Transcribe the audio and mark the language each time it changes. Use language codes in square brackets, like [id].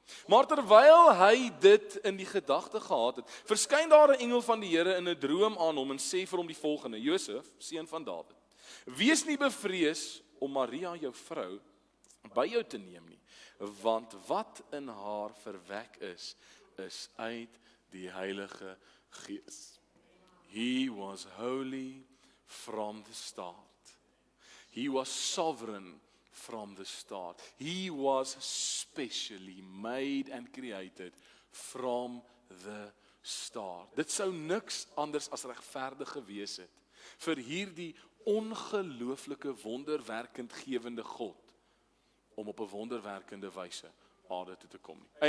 [af] Maar terwyl hy dit in die gedagte gehad het, verskyn daar 'n engel van die Here in 'n droom aan hom en sê vir hom die volgende: Josef, seun van Dawid, wees nie bevrees om Maria jou vrou by jou te neem nie, want wat in haar verwek is uit die Heilige Gees. [en] He was holy from the start. He was sovereign from the start. He was specially made and created from the start. [af] Dit sou niks anders as regverdig gewees het vir hierdie ongelooflike wonderwerkend gewende God om op 'n wonderwerkende wyse aarde toe te kom nie.